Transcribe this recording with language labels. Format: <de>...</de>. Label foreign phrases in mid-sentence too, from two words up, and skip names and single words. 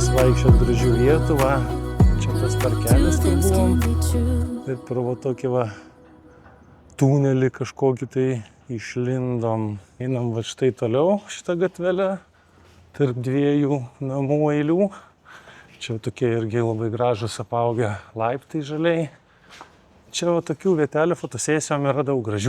<lt>pasivaikščioti gražių vietų, va. Čia tas</lt> <en>Two</en> <lt>parkelis, kur</lt> <en>things</en> <lt>buvom.</lt> <en>can be true.</en> <lt>Ir pro va tokį va tunelį kažkokį tai išlindom. Einam va štai toliau šitą gatvelę, tarp dviejų namų eilių. Čia tokie irgi labai gražus apaugę laiptai žaliai. Čia va tokių vietelių fotosesijom yra daug gražių.</lt>